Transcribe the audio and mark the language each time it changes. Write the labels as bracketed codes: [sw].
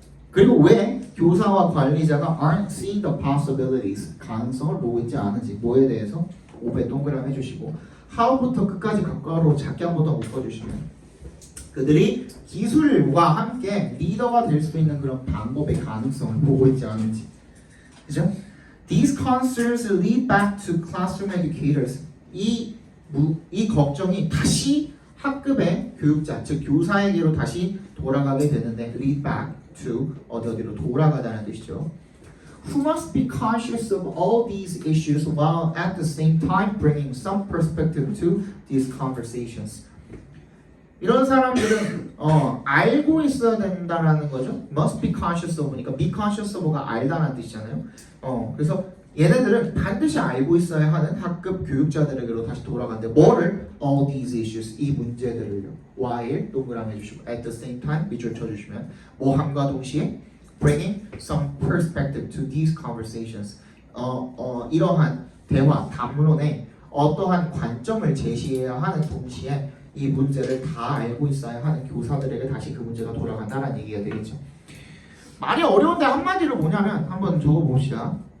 [ko] 그리고 왜 교사와 관리자가 [en] aren't seeing the possibilities, [ko] 가능성을 보고 있지 않은지, 뭐에 대해서 5배 동그라미 해주시고 how부터 끝까지 각각으로 작게 한 번 더 묶어주시면 그들이 기술과 함께 리더가 될 수 있는 그런 방법의 가능성을 보고 있지 않은지. 그죠? [en] These concerns lead back to classroom educators. [ko] 이 걱정이 다시 학급의 교육자, 즉 교사에게로 다시 돌아가게 되는데 lead back to 어디로 돌아가다는 뜻이죠. [en] Who must be conscious of all these issues while at the same time bringing some perspective to these conversations. [ko] 이런 사람들은 알고 있어야 된다라는 거죠. [en] Must be conscious of [ko] 니까 be conscious of가 알다라는 뜻이잖아요. 그래서 얘네들은 반드시 알고 있어야 하는 학급 교육자들에게로 다시 돌아가는데 뭐를? [en] All these issues, [ko] 이 문제들을요. while 동그라미 해주시고 at the same time 밑줄 쳐주시면 뭐함과 동시에 [en] bringing some perspective to these conversations. [ko] 이러한 대화, 담론에 어떠한 관점을 제시해야 하는 동시에 이 문제를 다 알고 있어야 하는 교사들에게 다시 그 문제가 돌아간다는 얘기가 되겠죠. 말이 어려운데 한마디로 뭐냐면 한번 적어봅시다.